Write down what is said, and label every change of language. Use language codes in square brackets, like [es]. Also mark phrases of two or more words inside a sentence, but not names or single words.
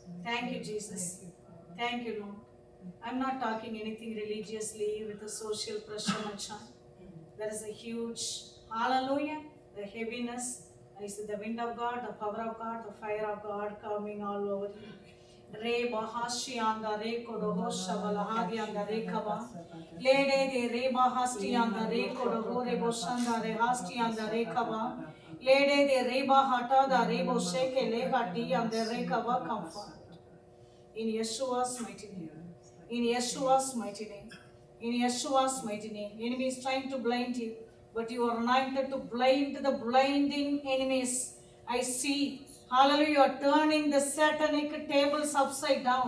[en] Thank you, Jesus. Thank you, Father. Thank you, Lord. I'm not talking anything religiously with a social pressure, my child. There is a huge, hallelujah, the heaviness. I see the wind of God, the power of God, the fire of God coming all over you. Re bahashi anda re kodoho shavala hagi anda re kaba. Lede de re bahasti anda re kodoho re boshanda re hasti anda re kaba. Lede de re bahata da re bosheke le hati anda re kaba. Comfort. In Yeshua's mighty name. In Yeshua's mighty name. In Yeshua's mighty name. Enemy is trying to blind you, but you are anointed to blind the blinding enemies. I see, hallelujah, you are turning the satanic tables upside down.